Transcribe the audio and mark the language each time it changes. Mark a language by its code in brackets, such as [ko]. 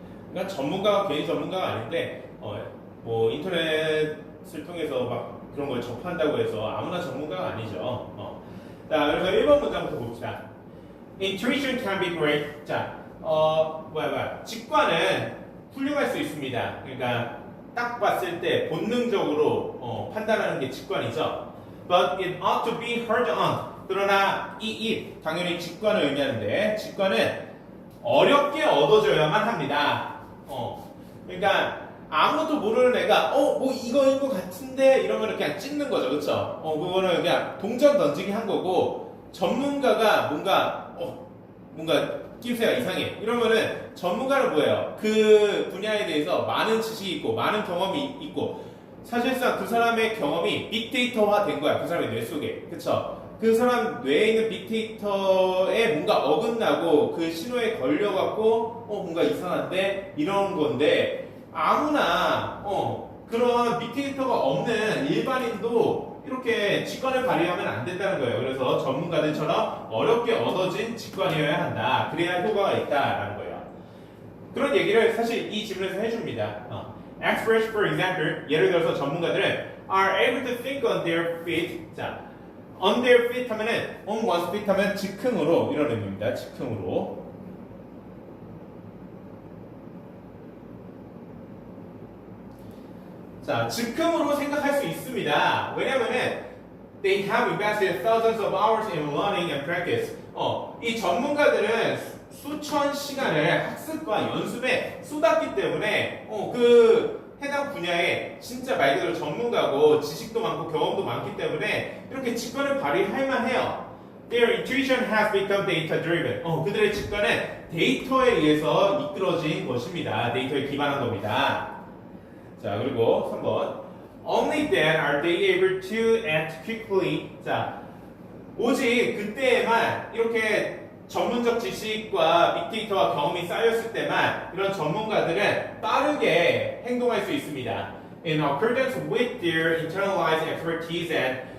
[ko] 그러니까 전문가가 괜히 전문가가 아닌데 뭐 인터넷을 통해서 막 그런 걸 접한다고 해서 아무나 전문가가 아니죠. 자, 그래서 1번 문장부터 봅시다. [en] Intuition can be great. [ko] 자, 직관은 훌륭할 수 있습니다. 그러니까 딱 봤을 때 본능적으로 판단하는 게 직관이죠. [en] But it ought to be heard on. [ko] 그러나 이 it 당연히 직관을 의미하는데 직관은 어렵게 얻어져야만 합니다. 그러니까 아무것도 모르는 애가 뭐 이거인 것 같은데 이러면 그냥 찍는 거죠, 그렇죠? 그거는 그냥 동전 던지기 한 거고 전문가가 뭔가 낌새가 이상해 이러면은 전문가는 뭐예요? 그 분야에 대해서 많은 지식이 있고 많은 경험이 있고 사실상 그 사람의 경험이 빅데이터화 된 거야. 그 사람의 뇌 속에. 그쵸? 그 사람 뇌에 있는 빅데이터에 뭔가 어긋나고 그 신호에 걸려갖고 뭔가 이상한데 이런 건데 아무나 그런 빅데이터가 없는 일반인도 이렇게 직관을 발휘하면 안 된다는 거예요. 그래서 전문가들처럼 어렵게 얻어진 직관이어야 한다. 그래야 효과가 있다라는 거예요. 그런 얘기를 사실 이 질문에서 해줍니다. [en] Experts, for example, [ko] 예를 들어서 전문가들은 [en] are able to think on their feet. [ko] 자, [en] on their feet [ko] 하면은 [en] on one's feet [ko] 하면 즉흥으로 이런 의미입니다. 즉흥으로. 자, 즉흥으로 생각할 수 있습니다. 왜냐면은 [en] they have invested thousands of hours in learning and practice. [ko] 이 전문가들은 수천 시간을 학습과 연습에 쏟았기 때문에 그 해당 분야에 진짜 말 그대로 전문가고 지식도 많고 경험도 많기 때문에 이렇게 직관을 발휘할 만해요. [en] Their intuition has become data driven. [ko] 그들의 직관은 데이터에 의해서 이끌어진 것입니다. 데이터에 기반한 겁니다. 자, 그리고 3번. [en] Only then are they able to act quickly. [ko] 자, 오직 그때에만 이렇게 전문적 지식과 빅데이터와 경험이 쌓였을 때만 이런 전문가들은 빠르게 행동할 수 있습니다. [en] In accordance with their internalized expertise and